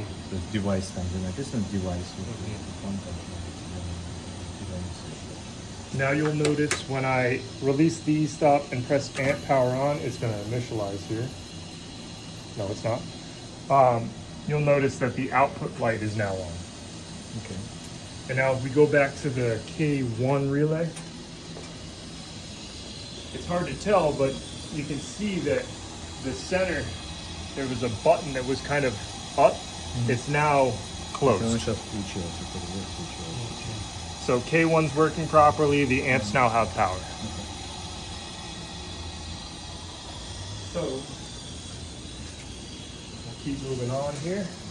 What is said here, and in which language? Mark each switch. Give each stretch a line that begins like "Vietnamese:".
Russian: То есть девайс там, где написано девайс, там должно быть зеленый свет.
English: Now you'll notice when I release the stop and press amp power on, it's going to initialize here. No, it's not. You'll notice that the output light is now on. Okay. And now if we go back to the K1 relay, it's hard to tell, but you can see that the center, there was a button that was kind of up. It's now
Russian: Он
English: closed.
Russian: сейчас включился, это реле включилось.
English: So K1's working properly, the amps now have power. So we'll keep moving on here.